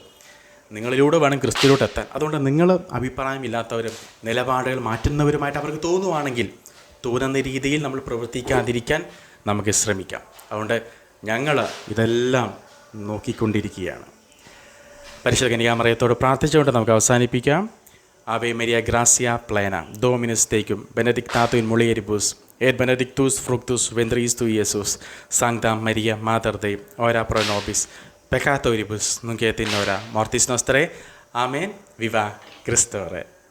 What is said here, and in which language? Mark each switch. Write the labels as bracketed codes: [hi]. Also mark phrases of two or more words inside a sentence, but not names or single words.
[ml] നിങ്ങളിലൂടെ വേണം ക്രിസ്തുവിലോട്ട് എത്താൻ. അതുകൊണ്ട് നിങ്ങൾ അഭിപ്രായമില്ലാത്തവരും നിലപാടുകൾ മാറ്റുന്നവരുമായിട്ട് അവർക്ക് തോന്നുവാണെങ്കിൽ തോന്നുന്ന രീതിയിൽ നമ്മൾ പ്രവർത്തിക്കാതിരിക്കാൻ നമുക്ക് ശ്രമിക്കാം. അതുകൊണ്ട് ഞങ്ങൾ ഇതെല്ലാം നോക്കിക്കൊണ്ടിരിക്കുകയാണ്. പരിശുദ്ധ കന്യകാമറിയത്തോട് പ്രാർത്ഥിച്ചുകൊണ്ട് നമുക്ക് അവസാനിപ്പിക്കാം. [la] Ave Maria gracia plena, Dominus tecum, benedictatum in mulieribus, et benedictus fructus ventris tui, Iesus. Sancta Maria, Mater Dei, ora pro nobis peccatoribus, nunc et in hora mortis nostrae. Amen. [es] Viva Christore.